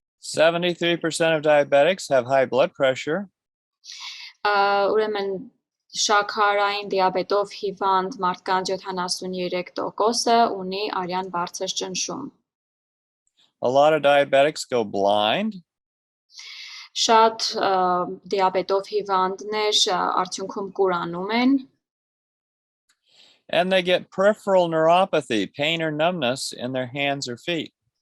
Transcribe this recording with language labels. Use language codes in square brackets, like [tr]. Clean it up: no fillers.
[en] 73% of diabetics have high blood pressure. [hy] Ուրեմն շաքարային դիաբետով հիվանդ մարդկանց 73%-ը ունի արյան բարձր ճնշում։ [en] A lot of diabetics go blind. [hy] Շատ դիաբետով հիվանդներ արդյունքում կուրանում են։ [en] And they get peripheral neuropathy, pain or numbness in their hands or feet.